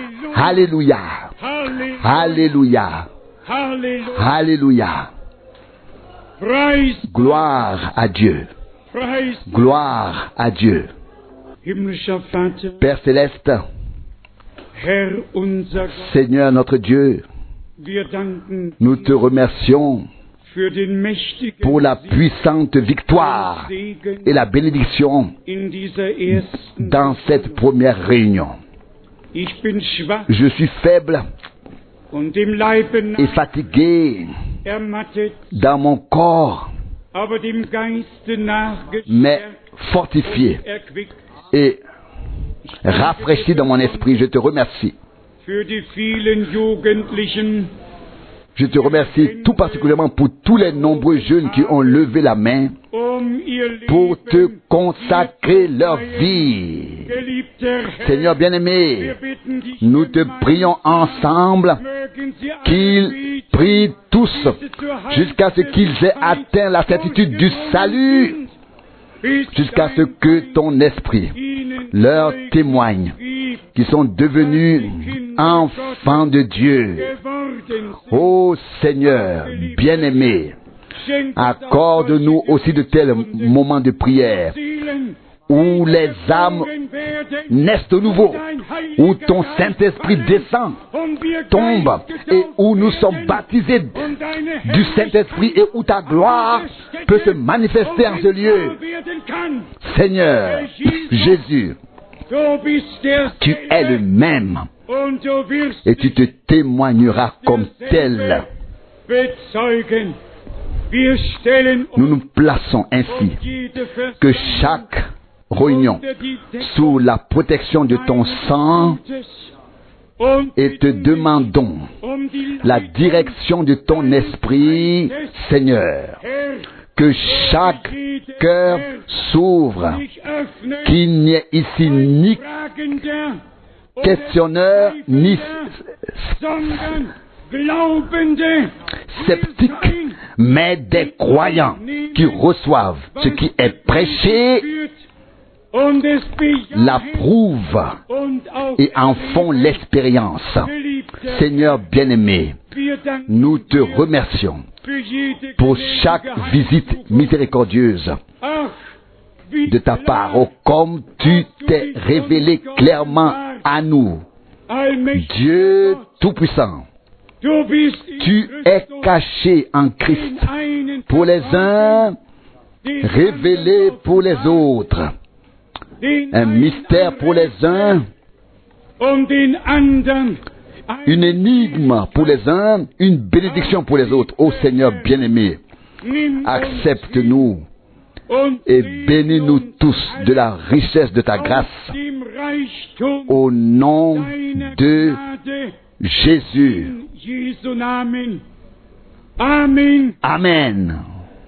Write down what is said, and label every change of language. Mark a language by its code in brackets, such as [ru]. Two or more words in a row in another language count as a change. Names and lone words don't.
[fr] Alléluia. Alléluia. Alléluia. [de] Preis, [fr] Gloire à Dieu. [de] Preis, [fr] Gloire à Dieu. [de] himmlischer Vater, [fr] Père céleste, [de] Herr unser Gott, [fr] Seigneur notre Dieu, [de] wir danken [fr] nous te remercions [de] für den mächtigen [fr] pour la puissante victoire [de] Segen [fr] et la bénédiction [de] in dieser ersten. [fr] dans cette première réunion. [de] Ich bin schwach [fr] Je suis faible [de] und im Leibe [fr] et fatigué [de] ermattet, [fr] dans mon corps, [de] aber dem Geiste nach [fr] mais [de] gestärkt [fr] fortifié [de] und erquickt. [fr] et rafraîchi dans mon esprit. Je te remercie. [de] Für die vielen Jugendlichen, [fr] Je te remercie tout particulièrement pour tous les nombreux jeunes qui ont levé la main [de] ihr [fr] pour te [de] Leben, [fr] consacrer leur vie. [de] geliebter Herr, [fr] Seigneur bien-aimé, [de] wir bitten dich, [fr] nous te prions ensemble [de] mögen sie alle [fr] qu'ils [de] bieten, [fr] prient tous [de] diese zur [fr] jusqu'à ce qu'ils aient atteint la certitude du salut, [de] bis [fr] jusqu'à ce [de] dein [fr] que ton esprit [de] ihnen [fr] leur [de] Zeugnis [fr] témoigne [de] gibt, [fr] qu'ils sont devenus enfants de Dieu. [de] geworden sind. [fr] Ô Seigneur bien-aimé, [de] Schenk [fr] accorde-nous aussi de tels moments de prière [de] Seelen, [fr] où les âmes [de] werden, [fr] naissent de nouveau, où ton Saint-Esprit descend, [de] und wir [fr] tombe, et où nous sommes baptisés [de] und deine [fr] du Saint-Esprit et où ta gloire peut se manifester en ce lieu. [de] werden kann. [fr] Seigneur Jésus, [de] Du bist der [fr] tu es le même [de] und du wirst [fr] et tu te témoigneras comme tel. [de] bezeugen. Wir stellen [fr] Nous [de] uns [fr] nous plaçons ainsi [de] jede [fr] que chaque réunion [de] unter die Decke [fr] sous la protection de ton sang [de] Gottes und [fr] et te demandons [de] um die [fr] la direction de ton esprit, Seigneur. [de] Herr, [fr] Que chaque cœur s'ouvre, [de] sich öffnen, [fr] qu'il n'y ait ici ni [de] fragender oder [fr] questionneur, ni [de] sondern Glaubende [fr] sceptique, mais des croyants qui reçoivent ce qui est prêché, [de] und es [fr] l'approuvent [de] und auch [fr] et en font l'expérience. [de] Geliebter, [fr] Seigneur bien-aimé, [de] wir danken [fr] nous te remercions [de] für jede [fr] pour [de] gnädige [fr] chaque [de] Hand. [fr] visite miséricordieuse [de] Ach, wie [fr] de ta part. Oh, comme tu t'es révélé clairement à nous, [de] allmächtiger [fr] Dieu [de] Gott, [fr] Tout-Puissant, [de] du bist in [fr] tu es [de] Christus [fr] caché en [de] den [fr] Christ [de] einen [fr] pour les uns, [de] den [fr] révélé [de] anderen [fr] pour les autres. [de] den [fr] Un mystère pour les uns, [de] und den anderen [fr] une énigme pour les uns, une bénédiction pour les autres. Ô Seigneur bien-aimé, [de] Nimm uns [fr] accepte-nous [de] und [fr] et [de] segne [fr] bénis-nous [de] uns [fr] tous de la richesse de ta [de] aus [fr] grâce. [de] dem Reichtum [fr] Au nom [de] deiner [fr] de [de] Gnade [fr] Jésus. [de] in Jesu Namen. Amen. Amen.